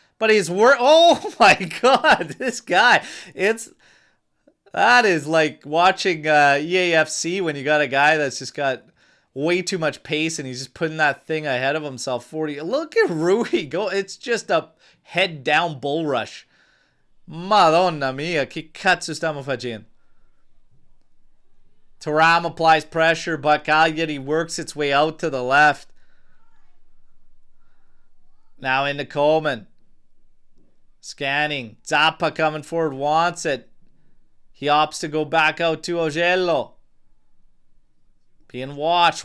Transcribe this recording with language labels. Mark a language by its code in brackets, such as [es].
[en] But he's oh my god, this guy. That is like watching EAFC when you got a guy that's just got way too much pace and he's just putting that thing ahead of himself. 40. Look at Ruhi go. It's just a head down bull rush. [it] Madonna mia, che cazzo stiamo facendo? [en] Thuram applies pressure, but Cagliari works its way out to the left. Now into Coleman. Scanning. Zappa coming forward, wants it. He opts to go back out to Ogello. Being watched.